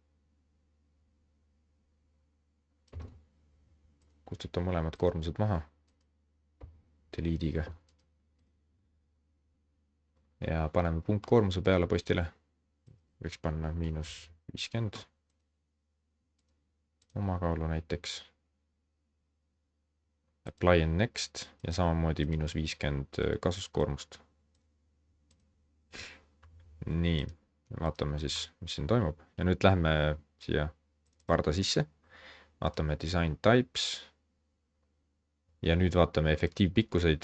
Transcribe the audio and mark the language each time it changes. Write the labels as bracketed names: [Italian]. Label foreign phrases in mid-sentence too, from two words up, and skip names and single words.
[Estonian] kustutan mõlemad koormused maha. Delete'iga. ja paneme punktkoormuse peale postile. võiks panna -50. omakaalu näiteks. [English] Apply and next [Estonian] ja samamoodi -50 kasuskoormust. nii, vaatame siis, mis siin toimub. ja nüüd lähme siia varda sisse. vaatame [English] design types. [Estonian] ja nüüd vaatame efektiivpikkuseid.